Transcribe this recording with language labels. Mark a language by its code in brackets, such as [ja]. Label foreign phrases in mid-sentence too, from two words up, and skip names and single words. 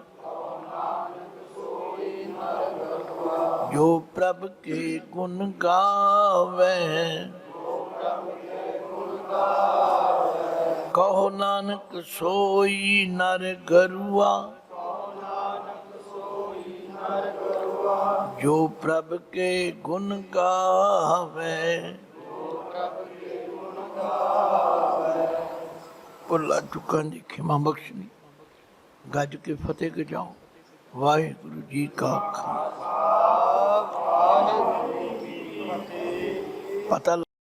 [hi] जो प्रभ के गुण गावे, कहो नानक सोई नर गरुआ। जो प्रभ के गुण गावे। [pa] ਭੁੱਲਾ ਚੁੱਕਾਂ ਦੀ ਖਿਮਾ ਬਖਸ਼ਣੀ। ਗੱਜ ਕੇ ਫਤਿਹ ਗਜਾਓ। ਵਾਹਿਗੁਰੂ ਜੀ ਕਾ ਖਾਲਸਾ। ਪਤਾ